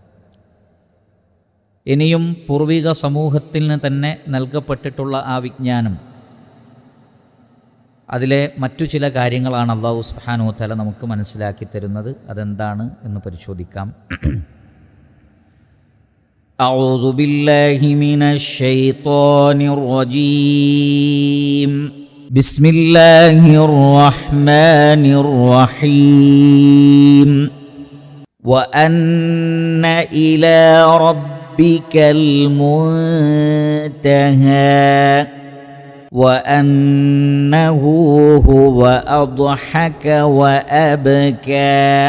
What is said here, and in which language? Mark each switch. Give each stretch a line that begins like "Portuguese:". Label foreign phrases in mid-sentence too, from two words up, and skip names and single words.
Malayalam: ഇനിയും പൂർവിക സമൂഹത്തിന് തന്നെ നൽകപ്പെട്ടിട്ടുള്ള ആ വിജ്ഞാനം, അതിലെ മറ്റു ചില കാര്യങ്ങളാണ്
Arabic: الله سبحانه تعالى
Malayalam: നമുക്ക് മനസ്സിലാക്കി തരുന്നത്. അതെന്താണ് എന്ന് പരിശോധിക്കാം.
Arabic: أعوذ بالله من الشيطان الرجيم. بسم الله الرحمن الرحيم. وأن إلى ربك المنتهى وأنه هو أضحك وأبكى